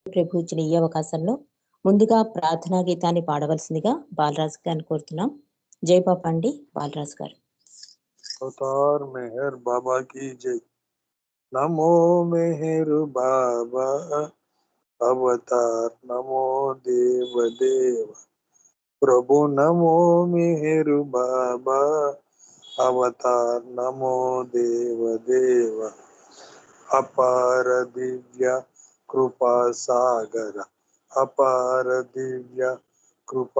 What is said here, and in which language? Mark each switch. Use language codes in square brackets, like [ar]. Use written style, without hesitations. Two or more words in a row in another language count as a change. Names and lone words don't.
[te] ప్రభు ఇచ్చిన ఈ అవకాశంలో ముందుగా ప్రార్థనా గీతాన్ని పాడవలసిందిగా బాలరాజు గారిని కోరుతున్నాం. జయపాప అండి. బాలరాజు గారు. [hi] अवतार मेहर बाबा की जय। नमो मेहर बाबा अवतार, नमो देव देव प्रभु, नमो मेहर बाबा अवतार, नमो देव देव अपार दिव्य कृपा सागर, अपार दिव्य कृपा